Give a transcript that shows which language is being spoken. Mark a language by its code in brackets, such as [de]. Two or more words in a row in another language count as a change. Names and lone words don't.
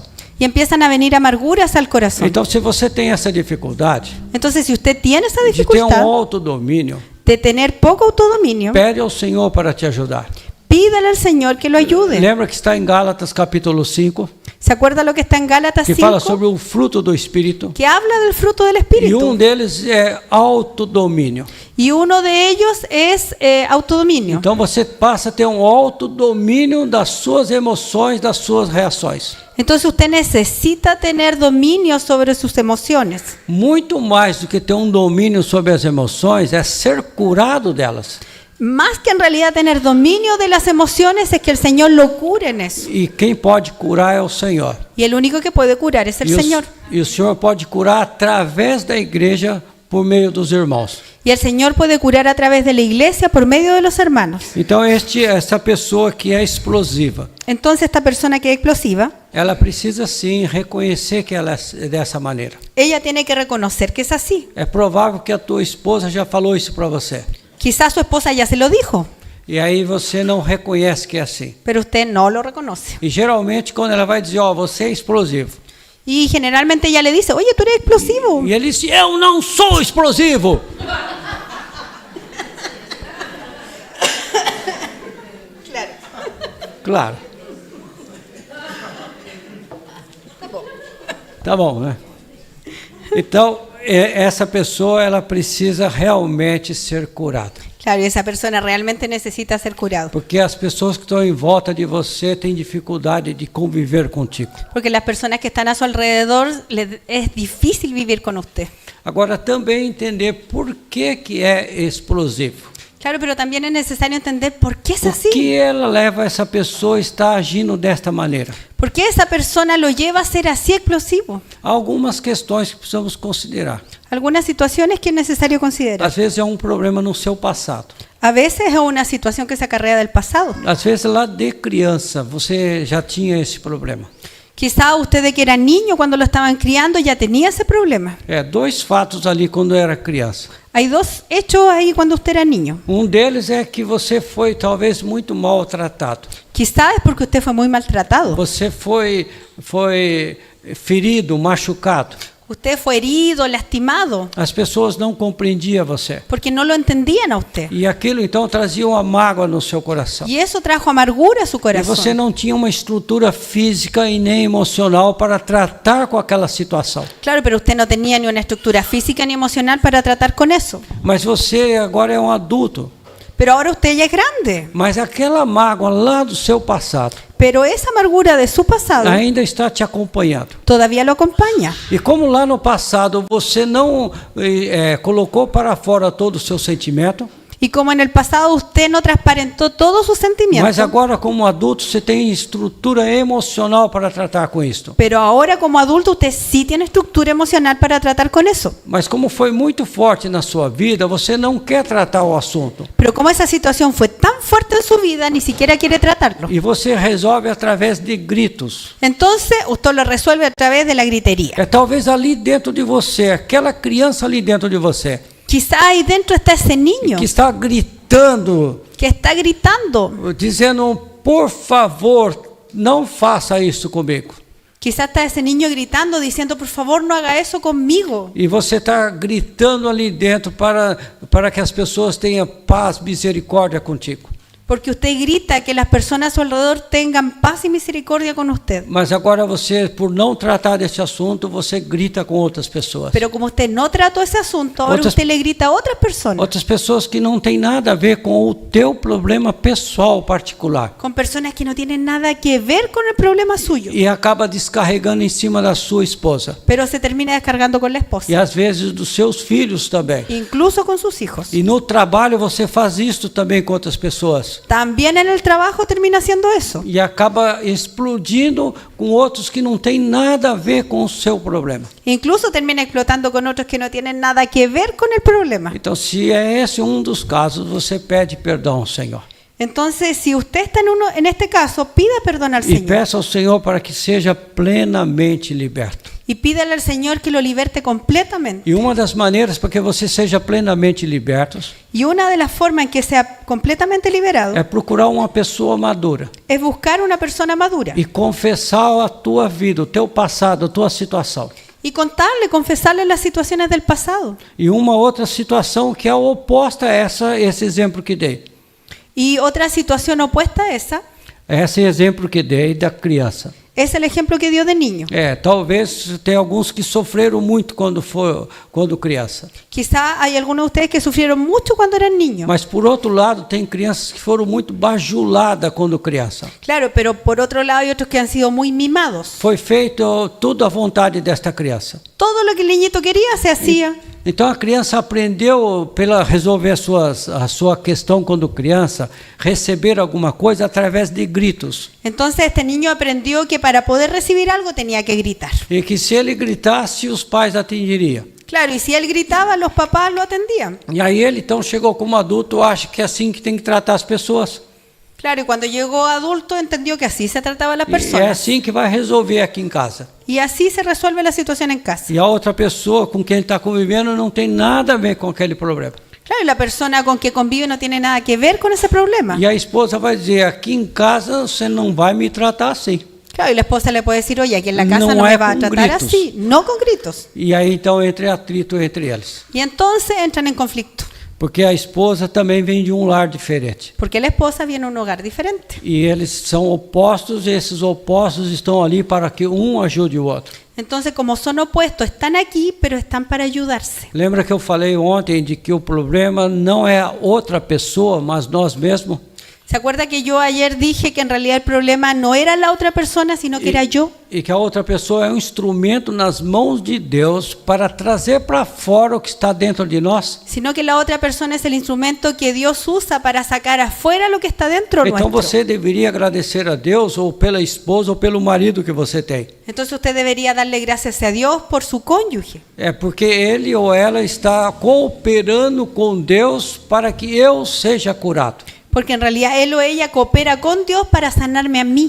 [es] Y empiezan a venir amarguras al corazón. [pt] Então, se você tem essa dificuldade [es] Entonces si usted tiene esa [pt] de ter [es] dificultad [pt] autodomínio, [es] de tener poco autodominio, [pt] pede ao Senhor para te ajudar. [es] pídale al Señor que lo ayude. [pt] Lembra que está em Gálatas capítulo 5, [es] ¿Se acuerda lo que está en Gálatas [pt] que [es] 5? [pt] fala sobre o fruto do Espírito? [es] Que habla del fruto del [pt] E [es] Espíritu. [pt] deles é autodomínio. [es] Y uno de ellos es autodominio. [pt] Então você passa a ter um autodomínio das suas emoções, das suas reações. [es] Entonces usted necesita tener dominio sobre sus emociones. [pt] Muito mais do que ter um domínio sobre as emoções é ser curado delas. [es] Más que en realidad tener dominio de las emociones es que el Señor lo cure en eso. [pt] E quem pode curar é o Senhor. [es] Y el único que puede curar es el Señor. [pt] E o Senhor pode curar através da igreja por meio dos irmãos. [es] Y el Señor puede curar a través de la iglesia por medio de los hermanos. [pt] Então essa pessoa que é explosiva, [es] Entonces esta persona que es explosiva, [pt] ela precisa sim reconhecer que ela é dessa maneira. [es] ella tiene que reconocer que es así. [pt] É provável que a tua esposa já falou isso para você. [es] Quizás su esposa ya se lo dijo, [pt] E aí você não reconhece que é assim. [es] pero usted no lo reconoce. [pt] E geralmente quando ela vai dizer, ó, você é explosivo, [es] Y generalmente ella le dice, oye, tú eres explosivo. [pt] E ele disse, eu não sou explosivo. [es] Claro. [pt] Claro. Tá bom, né? Então, essa pessoa, ela precisa realmente ser curada. [es] Claro, y esa persona realmente necesita ser curado. [pt] Porque as pessoas que estão em volta de você têm dificuldade de conviver contigo. [es] Porque las personas que están a su alrededor es difícil vivir con usted. [pt] Agora, também entender por que é explosivo. [es] Claro, pero también es necesario entender por qué es [pt] Por [es] así. [pt] que ela leva essa pessoa a estar agindo desta maneira? [es] ¿Por qué esa persona lo lleva a ser así explosivo? [pt] Há algumas questões que precisamos considerar. [es] Algunas situaciones que es necesario considerar. [pt] Às vezes é um problema no seu passado. [es] A veces es una situación que se acarrea del pasado. [pt] Às vezes lá de criança você já tinha esse problema. [es] Quizá usted de que era niño cuando lo estaban criando ya tenía ese problema. [pt] Dois fatos ali quando era criança. [es] Hay dos hechos ahí cuando usted era niño. [pt] Um deles é que você foi talvez muito maltratado. [es] Quizá es porque usted fue muy maltratado. [pt] Você foi ferido, machucado. [es] Usted fue herido, lastimado, [pt] As pessoas não compreendiam você. [es] porque no lo entendían a usted. [pt] E aquilo então trazia uma mágoa no seu coração. [es] Y eso trajo amargura a su [pt] E [es] corazón. [pt] você não tinha uma estrutura física e nem emocional para tratar com aquela situação. [es] Claro, pero usted no tenía ni una estructura física ni emocional para tratar con eso. [pt] Mas você agora é um adulto. [es] Pero ahora usted ya es grande. [pt] Mas aquela mágoa lá do seu passado [es] Pero esa amargura de su pasado [pt] ainda está te acompanhando. [es] todavía lo acompaña. [pt] E como lá no passado você não colocou para fora todo o seu sentimento, [es] Y como en el pasado usted no transparentó todos sus sentimientos, [pt] mas agora como adulto você tem estrutura emocional para tratar com isso. [es] pero ahora como adulto usted sí tiene estructura emocional para tratar con eso. [pt] Mas como foi muito forte na sua vida, você não quer tratar o assunto. [es] Pero como esa situación fue tan fuerte en su vida, ni siquiera quiere tratarlo. [pt] E você resolve através de gritos. [es] Entonces usted lo resuelve a través de la gritería. [pt] Talvez ali dentro de você, aquela criança ali dentro de você, [es] Quizá ahí dentro está ese niño [pt] que está gritando, [es] que está gritando. [pt] dizendo, por favor, não faça isso comigo. [es] Quizá está ese niño gritando, diciendo, por favor, no haga eso conmigo. [pt] E você está gritando ali dentro para que as pessoas tenham paz, misericórdia contigo. [es] Porque usted grita que las personas a su alrededor tengan paz y misericordia con usted. [pt] Mas agora você, por não tratar desse assunto, você grita com outras pessoas. [es] Pero como usted no trató ese asunto, ahora Otras- usted le grita a otras personas. [pt] Outras pessoas que não têm nada a ver com o teu problema pessoal particular. [es] Con personas que no tienen nada que ver con el problema suyo. [pt] E acaba descarregando em cima da sua esposa. [es] Pero se termina descargando con la [pt] E [es] esposa. [pt] às vezes dos seus filhos também. [es] Incluso con sus hijos. [pt] E no trabalho você faz isso também com outras pessoas. [es] También en el trabajo termina haciendo eso. [pt] E acaba explodindo com outros que não têm nada a ver com o seu problema. [es] Incluso termina explotando con otros que no tienen nada que ver con el problema. [pt] Então, se é esse um dos casos, você pede perdão ao Senhor. [es] Entonces, si usted está en este caso, pida perdón al [pt] E [es] Señor. [pt] peça ao Senhor para que seja plenamente liberto. [es] Y pídale al Señor que lo liberte completamente. [pt] E uma das maneiras para que você seja plenamente liberto [es] Y una de las formas en que sea completamente liberado [pt] é procurar uma pessoa madura [es] es buscar una persona madura [pt] e confessar a tua vida, o teu passado, a tua situação. [es] y contarle, confesarle las situaciones del pasado. [pt] E uma outra situação que é oposta a esse exemplo que dei. [es] Y otra situación opuesta a esa [pt] Esse exemplo que dei da criança. [es] es el ejemplo que dio de niño. [pt] Talvez tenha alguns que sofreram muito quando criança. [es] Quizá hay algunos de ustedes que sufrieron mucho cuando eran niños. [pt] Mas por outro lado, tem crianças que foram muito bajuladas quando criança. [es] Claro, pero por otro lado hay otros que han sido muy mimados. [pt] Foi feito tudo à vontade desta criança. [es] Todo lo que el niñito quería se hacía. [pt] Então a criança aprendeu pela resolver a sua questão quando criança, receber alguma coisa através de gritos. [es] Entonces este niño aprendió que para poder recibir algo tenía que gritar. [pt] E que se ele gritasse, os pais atenderiam. [es] Claro, y si él gritaba, los papás lo atendían. [pt] E aí ele então chegou como adulto, acha que é assim que tem que tratar as pessoas. [es] Claro, y cuando llegó adulto entendió que así se trataba a las [pt] E é [es] personas. [pt] assim que vai resolver aqui em casa. [es] Y así se resuelve la situación en casa. [pt] E a outra pessoa com quem está convivendo não tem nada a ver com aquele problema. [es] Claro, y la persona con que convive no tiene nada que ver con ese problema. [pt] E a esposa vai dizer, aqui em casa você não vai me tratar assim. [es] Claro, y la esposa le puede decir, oye, aquí en la casa No no me es va a con tratar gritos. así, no con gritos. [pt] E aí então entra atrito entre eles. [es] Y entonces entran en conflicto, [pt] Porque a esposa também vem de um lar diferente. [es] porque la esposa viene a un hogar diferente. [pt] E eles são opostos, e esses opostos estão ali para que um ajude o outro. [es] Entonces, como son opuestos, están aquí, pero están para ayudarse. [pt] Lembra que eu falei ontem de que o problema não é a outra pessoa, mas nós mesmos? [es] ¿Se acuerda que yo ayer dije que en realidad el problema no era la otra persona, sino que era yo? [pt] E que a outra pessoa é um instrumento nas mãos de Deus para trazer para fora o que está dentro de nós? [es] Sino que la otra persona es el instrumento que Dios usa para sacar afuera lo que está dentro [pt] Então [es] nuestro. [pt] você deveria agradecer a Deus ou pela esposa ou pelo marido que você tem. [es] Entonces usted debería darle gracias a Dios por su cónyuge. [pt] É porque ele ou ela está cooperando com Deus para que eu seja curado. [es] Porque en realidad él o ella coopera con Dios para sanarme a mí.